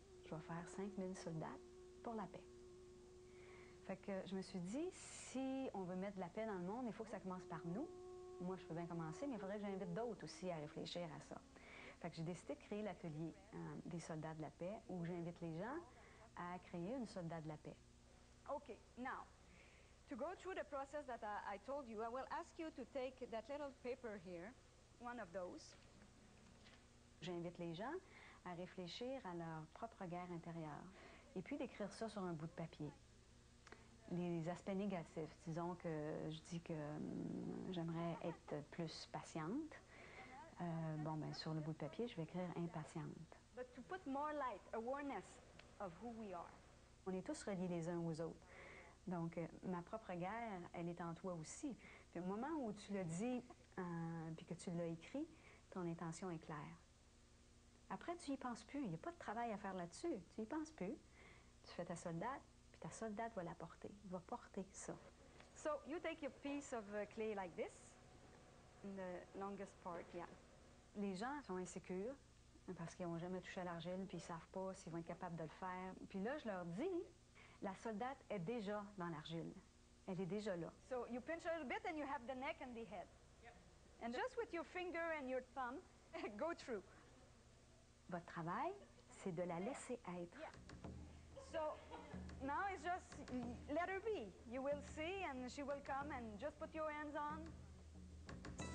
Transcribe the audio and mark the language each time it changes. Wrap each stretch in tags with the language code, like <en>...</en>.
<fr>Je vais faire 5000 soldats pour la paix. Fait que je me suis dit, si on veut mettre de la paix dans le monde, il faut que ça commence par nous. Moi, je peux bien commencer, mais il faudrait que j'invite d'autres aussi à réfléchir à ça. Fait que j'ai décidé de créer l'atelier des soldats de la paix, où j'invite les gens à créer une soldat de la paix.</fr> <en>Okay, now, to go through the process that I told you, I will ask you to take that little paper here, one of those.</en> <fr>J'invite les gens à réfléchir à leur propre guerre intérieure, et puis d'écrire ça sur un bout de papier. Les aspects négatifs, disons que je dis que j'aimerais être plus patiente. Bon, ben sur le bout de papier, je vais écrire impatiente.</fr> <en>But to put more light, awareness of who we are.</en> <fr>On est tous reliés les uns aux autres. Donc, ma propre guerre, elle est en toi aussi. Puis au moment où tu l'as dit, puis que tu l'as écrit, ton intention est claire. Après, tu y penses plus. Il n'y a pas de travail à faire là-dessus. Tu y penses plus. Tu fais ta soldate, puis ta soldate va la porter. Va porter ça.</fr> <en>So you take your piece of clay like this, in the longest part, yeah.</en> <fr>Les gens sont insécures parce qu'ils n'ont jamais touché à l'argile, puis ils ne savent pas s'ils vont être capables de le faire. Puis là, je leur dis, la soldate est déjà dans l'argile. Elle est déjà là.</fr> <en>So you pinch a little bit and you have the neck and the head. Yep. And just with your finger and your thumb, go through.</en> <fr>Votre travail, c'est de la laisser être.</fr> <en>Yeah. So now it's just let her be. You will see and she will come and just put your hands on.</en>